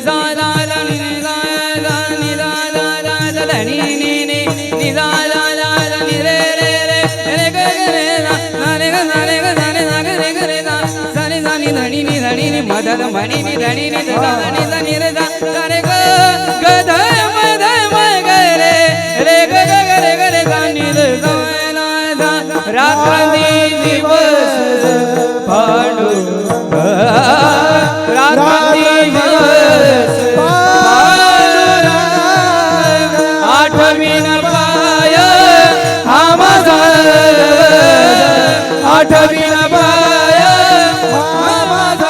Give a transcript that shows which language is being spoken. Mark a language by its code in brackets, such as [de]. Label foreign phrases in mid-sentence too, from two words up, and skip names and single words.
[mr] सा दा दा नि नि दा दा नि दा दा दा दा ध नि नि नि नि दा दा दा दा नि रे रे रे रे ग ग रे दा ना रे ग ना रे ग ना रे ना ग रे ग रे दा सा रे सा नि ध नि नि ध नि नि मद ध मणि नि ध नि नि ध दा नि ध नि रे दा सा रे ग ग ध म ध म ग रे रे ग ग ग रे ग रे दा नि ध सा रात्र दिवस पांडुरंग रात्र दिवस पांडुरंग आठवीन पाय हा माझा आठवीन पाय हा माझा